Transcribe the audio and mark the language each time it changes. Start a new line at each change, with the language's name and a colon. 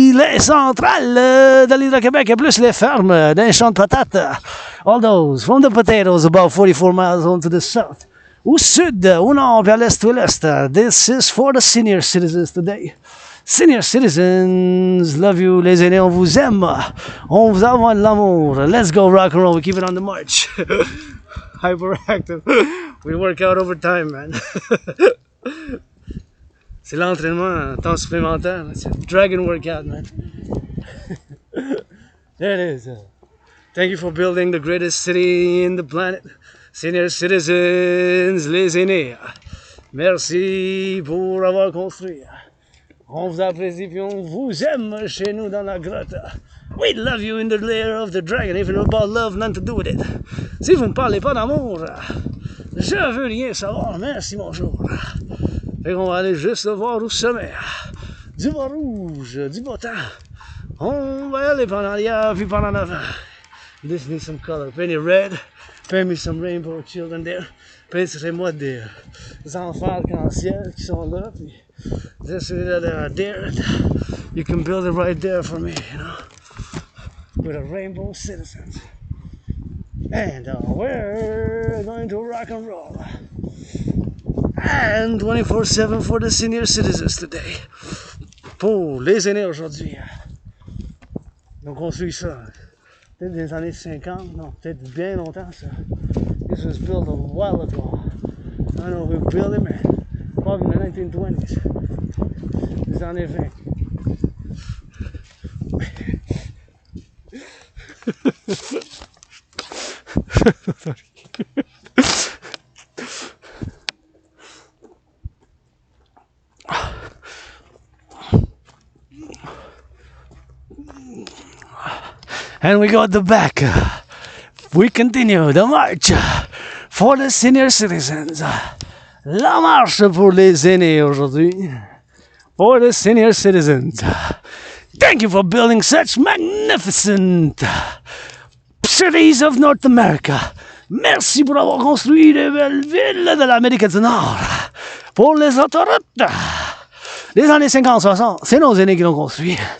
French: les centrales de l'Hydro-Québec et plus les fermes d'un champ de patates.
English: All those, from the potatoes about 44 miles on to the south.
French: Au sud, au nord, vers l'est ou l'est.
English: This is for the senior citizens today. Senior citizens, love you,
French: les aînés, on vous aime. On vous envoie de l'amour.
English: Let's go rock and roll, we keep it on the march. Hyperactive. We work out over time, man.
French: C'est l'entraînement en temps supplémentaire.
English: C'est dragon workout, man. There it is. Thank you for building the greatest city in the planet. Senior citizens,
French: les aînés. Merci pour avoir construit. On vous apprécie puis on vous aime chez nous dans la grotte.
English: We love you in the lair of the dragon, even about love, nothing to do with it.
French: Si vous ne parlez pas d'amour, je veux rien savoir, merci, bonjour. Fait qu'on va aller juste le voir au sommet. Du bas rouge, du beau temps. On va y aller pendant l'hiver puis pendant l'avant.
English: This needs some color. Paint it red. Paint me some rainbow children there.
French: Peinturez-moi des enfants arc-en-ciel qui sont là. Puis celui-là there.
English: You can build it right there for me, you know. With a rainbow citizens. And we're going to rock and roll. And 24/7 for the senior citizens today.
French: Pour les aînés aujourd'hui. Donc on suit ça. Peut-être des années 50, non, peut-être bien longtemps ça.
English: This was built a while ago. I don't know who built it, man. Probably in the 1920s.
French: Les années 20.
English: And we go at the back. We continue the march for the senior citizens.
French: La marche pour les aînés aujourd'hui.
English: For the senior citizens. Thank you for building such magnificent cities of North America.
French: Merci pour avoir construit de belles villes de l'Amérique du Nord. Pour les autoroutes. Les années 50-60, c'est nos aînés qui l'ont construit.